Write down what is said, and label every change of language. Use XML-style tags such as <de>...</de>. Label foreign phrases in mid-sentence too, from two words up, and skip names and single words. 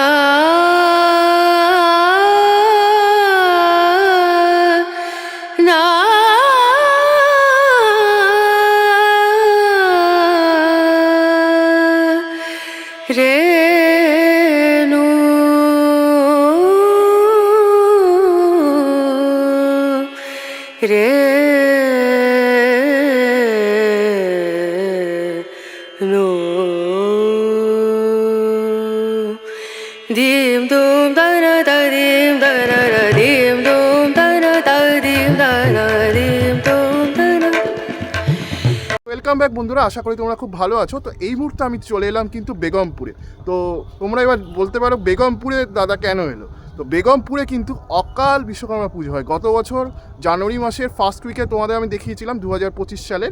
<bn>রেণু রেণু দিম দুম দনা দিম দনা দিম দুম দনা দিম দনা দিম দুম দনা।</bn> <en>welcome back</en> <bn>বন্ধুরা, আশা করি তোমরা খুব ভালো আছো। তো এই মুহূর্তে আমি চলে এলাম কিন্তু বেগমপুরে। তো তোমরা এবার বলতে পারো বেগমপুরে দাদা কেন এলো। তো বেগমপুরে কিন্তু অকাল বিশ্বকর্মা পুজো হয়। গত বছর জানুয়ারি মাসের</bn> <en>first week</en> <bn>তোমাদের আমি দেখিয়েছিলাম 2025 সালের।</bn>